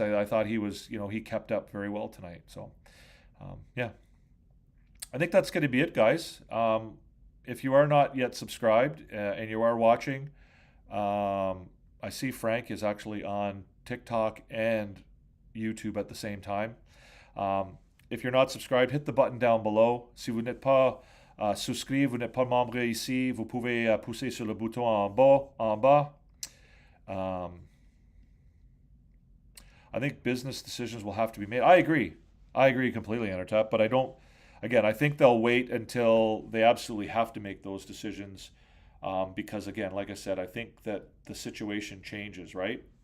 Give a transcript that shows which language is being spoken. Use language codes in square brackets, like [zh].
[en] I thought he was he kept up very well tonight. So yeah, I think that's going to be it, guys. If you are not yet subscribed and you are watching, I see Frank is actually on TikTok and YouTube at the same time. If you're not subscribed, hit the button down below. [fr] Si vous n'êtes pas souscrit, vous n'êtes pas membre ici, vous pouvez pousser sur le bouton en bas. [en] I think business decisions will have to be made. I agree completely, Entertap, but I think they'll wait until they absolutely have to make those decisions, because again, like I said, I think that the situation changes, right?